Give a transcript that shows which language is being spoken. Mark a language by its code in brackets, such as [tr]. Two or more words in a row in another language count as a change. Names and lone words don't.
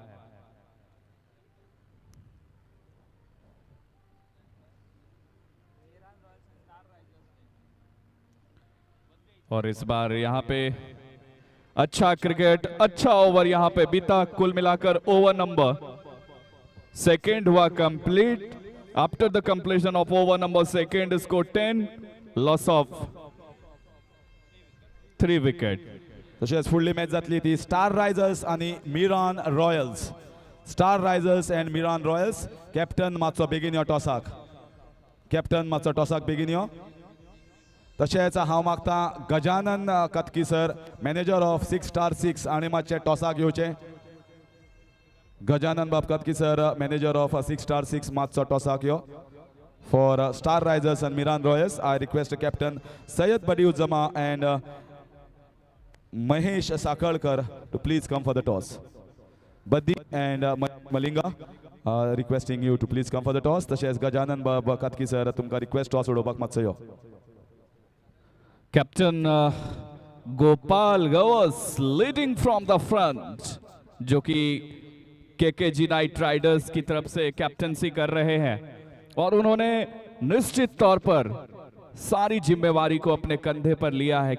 [hi] और इस बार यहां पे अच्छा क्रिकेट, अच्छा ओवर यहां पे बीता. कुल मिलाकर ओवर नंबर सेकेंड हुआ कंप्लीट. [en] After the completion of over number second, score 10, loss of 3 wicket. [kok] तशेंच फुडली मॅच जातली ती स्टार रायझर्स आनी मिरान रॉयल्स. स्टार रायझर्स एंड मिरान रॉयल्स. कॅप्टन मातसो बेगीन यो टॉसाक. कॅप्टन मातसो टॉसाक बेगीन यो. तशेंच हांव मागता गजानन कतकी सर, [en] Manager of [kok] 6 स्टार 6 आणि मातशे टॉसाक येवचे. गजानन बाब कतकी सर, [en] Manager of [kok] 6 स्टार 6, मातसो टॉसाक यो. [en] For Star Risers and Miran Royals, I request Captain Syed Badiuzzama and Mahesh Sakalkar to please come for the toss. Badi and Malinga requesting you to please come for the toss. [kok] Tashes Gajanan Bab Katki sir, tumka request toss udobak matsayo. [hi] कैप्टन गोपाल गवस [en] leading from the front, [hi] जो कि केकेजी नाइट राइडर्स की तरफ से कैप्टनसी कर रहे हैं और उन्होंने निश्चित तौर पर सारी जिम्मेवारी को अपने कंधे पर लिया है.